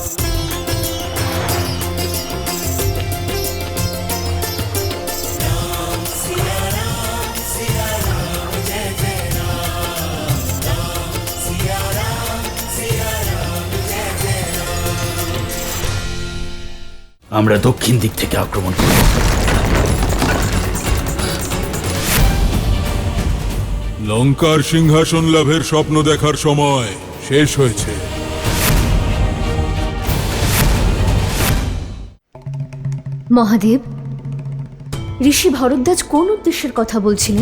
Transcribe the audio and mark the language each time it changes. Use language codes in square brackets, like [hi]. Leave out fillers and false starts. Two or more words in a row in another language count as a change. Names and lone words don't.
[hi] राम सिया राम जय जय राम राम सिया राम जय जय राम। [bn] আমরা দক্ষিণ দিক থেকে আক্রমণ করব। লঙ্কার সিংহাসন লাভের স্বপ্ন দেখার সময় শেষ হয়েছে। মহাদেব, ঋষি ভরদ্বাজ কোন উদ্দেশ্যের কথা বলছিলেন?